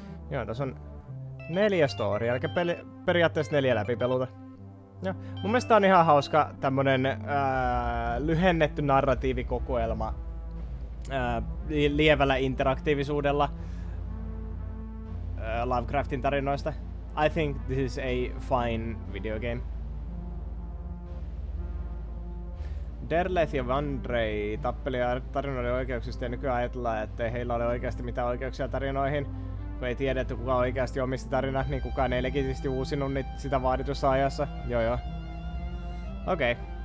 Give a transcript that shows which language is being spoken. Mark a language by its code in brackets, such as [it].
[fi] Joo, tässä on 4 storia, eli periaatteessa 4 läpipeluta. No, mun mielestä on ihan hauska tämmönen lyhennetty narratiivikokoelma lievällä interaktiivisuudella Lovecraftin tarinoista. [en] I think this is a fine video game. [fi] Derleth ja Vandrei tappeli tarinoiden oikeuksista ja nykyään ajatellaan, että heillä ole oikeasti mitään oikeuksia tarinoihin. Kun ei tiedetty kuka oikeasti omisti tarinat, niin kukaan ei legitisti uusinut sitä vaaditussa ajassa. Joo. Okei.